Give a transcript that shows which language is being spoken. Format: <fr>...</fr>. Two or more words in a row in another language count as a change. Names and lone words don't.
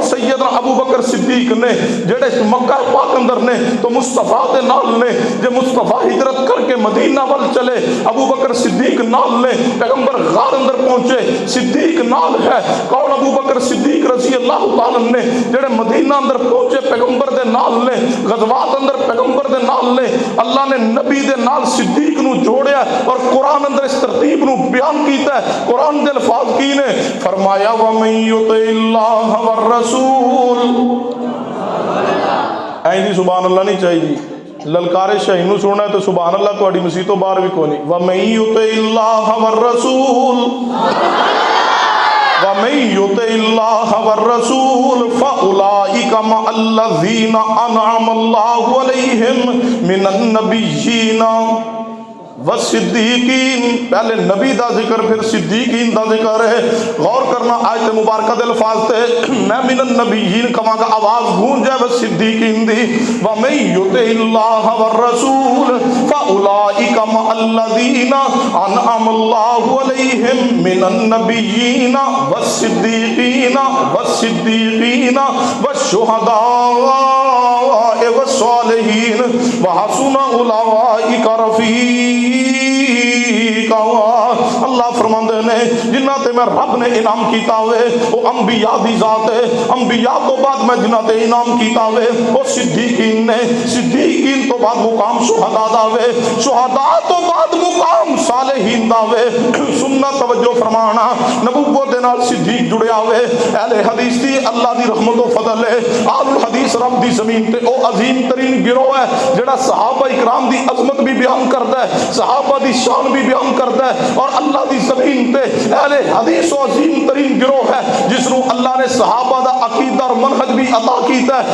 <pa>سیدنا ابو بکر صدیق نے، جڑے مکہ پاک اندر نے تو مصطفیٰ دے نال نے، جے مصطفیٰ ہجرت کر کے مدینہ ول چلے ابو بکر صدیق نال نے، پیغمبر غار اندر پہنچے صدیق نال ہے۔ کون؟ ابو بکر صدیق</pa> <ar>رضی اللہ تعالیٰ</ar> <pa>نے، جڑے مدینہ اندر پہنچے پیغمبر دے نال نے، غزوات اندر پیغمبر دے نال نے۔ اللہ نے نبی دے نال صدیق نو جوڑیا اور قرآن اندر اس ترتیب نو بیان کیتا ہے۔ قرآن دے الفاظ کی نے فرمایا</pa> <ar>وَمَن يُطِعِ اللَّهَ وَالرَّسُولَ،</ar> <pa>این سبحان اللہ نہیں چاہیے، للکارے شاہین نو سننا ہے تو سبحان اللہ تہاڈی مسیح تو باہر بھی کوئی نہیں۔</pa> <ar>وَمَن يُطِعِ اللَّهَ وَالرَّسُولَ وَمَن يُطِعِ اللَّهَ وَالرَّسُولَ فَأُولَٰئِكَ مَعَ الَّذِينَ أَنْعَمَ اللَّهُ عَلَيْهِمْ مِنَ النَّبِيِّينَ والصدیقین۔</ar> <pa>پہلے نبی دا ذکر پھر صدیقین دا ذکر ہے۔ غور کرنا آیت مبارکہ دے الفاظ تے، میں</pa> <ar>من النبیین</ar> <pa>کہاں گا آواز گونج جائے والصدیقین دی۔</pa> <ar>وَمَن يُطِعِ اللَّهَ وَالرَّسُولَ فَأُولَٰئِكَ مَعَ الَّذِينَ أَنْعَمَ اللَّهُ عَلَيْهِمْ مِنَ النَّبِيِّينَ وَالصِّدِّيقِينَ وَالشُّهَدَاءِ وَالصَّالِحِينَ وَحَسُنَ أُولَٰئِكَ رفیقا۔</ar> <pa>اللہ فرماندے نے جنہ تے میں رب نے انعام کیتا ہوئے وہ انبیاء دی ذات ہے، انبیاء تو بعد میں جنہ تے انعام کیتا ہوئے وہ صدیقین نے، صدیقین تو بعد مقام شہداء دا ہوئے، شہداء تو بعد مقام صالحین دا ہوئے۔ سننا توجہ فرمانا، نبوت دے نال صدیق جڑیا ہوئے۔ اہل حدیث دی اللہ دی رحمت و فضل ہے، آل الحدیث رب دی زمین تے او عظیم ترین گروہ ہے جڑا صحابہ اکرام دی عظمت بھی بیان کرتا ہے، صحابہ دی شان بھی بیان کرتا ہے، اور اللہ دی زمین تے اہل حدیث و عظیم ترین گروہ ہے جس نو اللہ نے صحابہ دا عقیدہ اور منہج بھی عطا کیتا ہے۔</pa>